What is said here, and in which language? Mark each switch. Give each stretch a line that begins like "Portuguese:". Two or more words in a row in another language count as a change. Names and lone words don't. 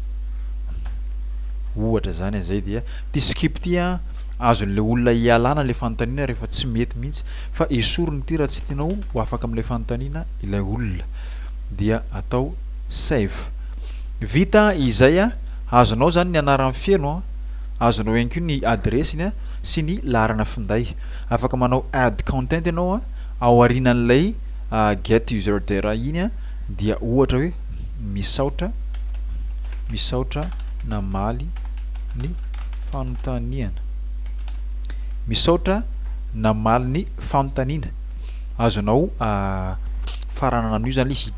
Malagasy: ohatra zany zay dia ty skip ty azon'le olona ialana le fanontaniana rehefa tsy mety mihitsy fa esoriny ty raha tsy tianao ho afaka amin'ilay fanontaniana ilay olona dia atao save vita izay azonao zany ny anaran'ny fieno azonao ihany koa ny adressiny sy ny laharana finday afaka manao
English: add content
Malagasy: ianao ao arinan'ilay
English: get user data
Malagasy: iny dia ohatra hoe misaotra namaly ny fanontaniana misaotra namaly ny fanontaniana azonao faranana an'io zany izy